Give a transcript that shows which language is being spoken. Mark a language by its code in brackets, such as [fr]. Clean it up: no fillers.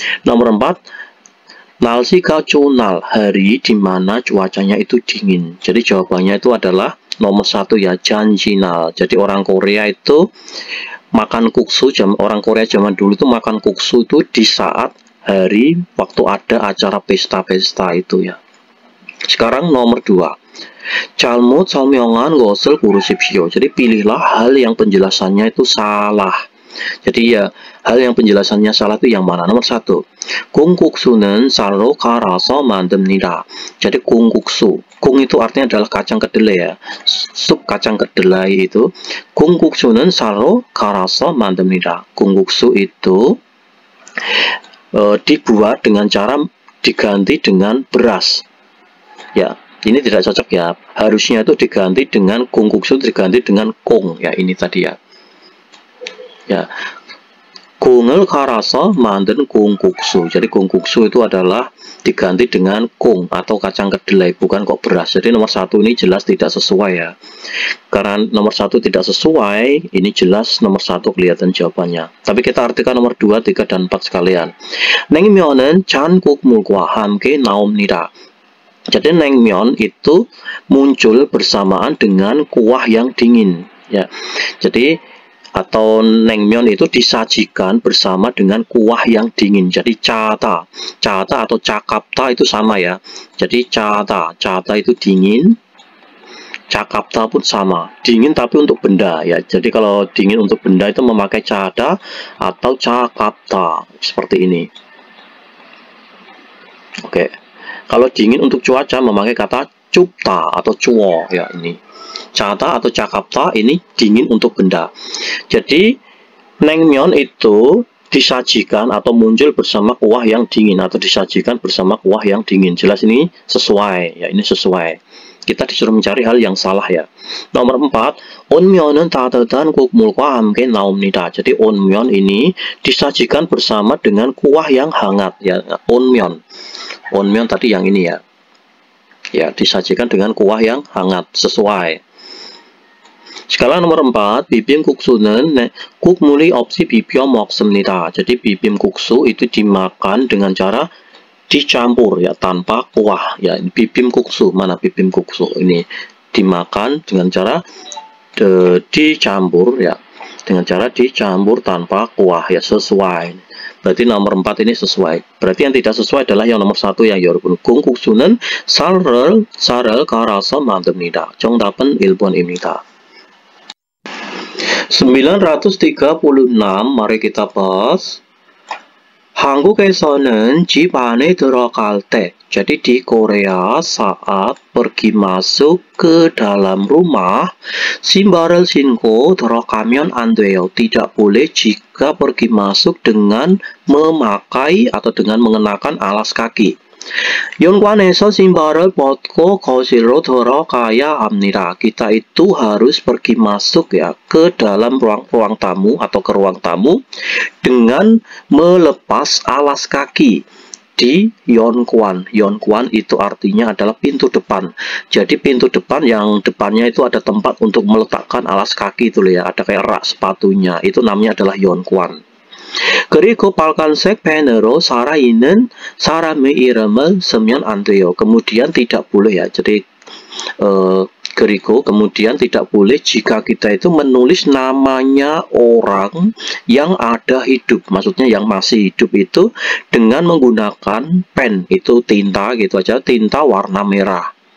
[id] Nomor 4 nalsika chunal, hari di mana cuacanya itu dingin. Jadi jawabannya itu adalah nomor 1 ya, janjinal. Jadi orang Korea itu makan kuksu, orang Korea zaman dulu itu makan kuksu itu di saat hari waktu ada acara pesta-pesta itu ya. Sekarang nomor 2. [ko] 잘못 설명한 것을 고르십시오. [id] Jadi pilihlah hal yang penjelasannya itu salah. Jadi ya, hal yang penjelasannya salah itu yang mana? Nomor 1. [ko] 콩국수는 쌀로 갈아서 만듭니다. [id] Jadi 콩국수. 콩 itu artinya adalah kacang kedelai ya. Sup kacang kedelai itu. [ko] 콩국수는 쌀로 갈아서 만듭니다. [id] 콩국수 itu dibuat dengan cara diganti dengan beras. Ya, ini tidak cocok ya. Harusnya itu diganti dengan 콩국수, diganti dengan kong ya, ini tadi ya. [ko] Ya, 콩을 갈아서 만든 콩국수. [id] Jadi 콩국수 itu adalah diganti dengan kong atau kacang kedelai, bukan kok beras. Jadi nomor 1 ini jelas tidak sesuai ya. Karena nomor 1 tidak sesuai, ini jelas nomor 1 kelihatan jawabannya. Tapi kita artikan nomor 2, 3, dan 4 sekalian. [ko] 냉면은 찬 국물과 함께 나옵니다. [id] Jadi naengmyeon itu muncul bersamaan dengan kuah yang dingin ya. Jadi atau naengmyeon itu disajikan bersama dengan kuah yang dingin. Jadi chata atau cakapta itu sama ya. Jadi chata itu dingin, cakapta pun sama, dingin tapi untuk benda ya. Jadi kalau dingin untuk benda itu memakai chata atau cakapta seperti ini. Oke. Kalau dingin untuk cuaca memakai kata cupta atau cuo ya, ini. Chata atau cakapta ini dingin untuk benda. Jadi naengmyeon itu disajikan atau muncul bersama kuah yang dingin atau disajikan bersama kuah yang dingin. Jelas ini sesuai ya, ini sesuai. Kita disuruh mencari hal yang salah ya. Nomor 4, [ko] 온면은 따뜻한 국물과 함께 나옵니다. [id] Jadi 온면 ini disajikan bersama dengan kuah yang hangat ya. 온면 tadi yang ini ya. Ya, disajikan dengan kuah yang hangat, sesuai. Sekarang nomor 4, [ko] 비빔국수는 국물이 없이 비벼 먹습니다. [id] Jadi 비빔국수 itu dimakan dengan cara dicampur ya, tanpa kuah ya. Bibimbkuksu, mana bibimbkuksu ini dimakan dengan cara dicampur ya, dengan cara dicampur tanpa kuah ya, sesuai. Berarti nomor 4 ini sesuai. Berarti yang tidak sesuai adalah yang nomor 1 yang [ko] 여러분 콩국수는 쌀을 갈아서 만듭니다. 정답은 1번입니다. [id] 936, mari kita bahas. [ko] 한국에서는 집 안에 들어갈 때, [id] jadi di Korea saat pergi masuk ke dalam rumah, [ko] 신발을 신고 들어가면 안 돼요. [id] Tidak boleh jika pergi masuk dengan memakai atau dengan mengenakan alas kaki. [ko] 연관에서 신발을 벗고 거실로 들어가야 합니다. [id] Kita itu harus pergi masuk ya ke dalam ruang tamu atau ke ruang tamu dengan melepas alas kaki di Yeonkwon. Yeonkwon itu artinya adalah pintu depan. Jadi pintu depan yang depannya itu ada tempat untuk meletakkan alas kaki itu ya, ada kayak rak sepatunya. itu namanya adalah Yeonkwon. [ko] 그리고 빨간색 펜으로 살아있는 사람의 이름을 쓰면 안 돼요. [id] Kemudian tidak boleh ya. Jadi 그리고 kemudian tidak boleh jika kita itu menulis namanya orang yang ada hidup, maksudnya yang masih hidup itu dengan menggunakan pen, itu tinta gitu aja, tinta warna merah.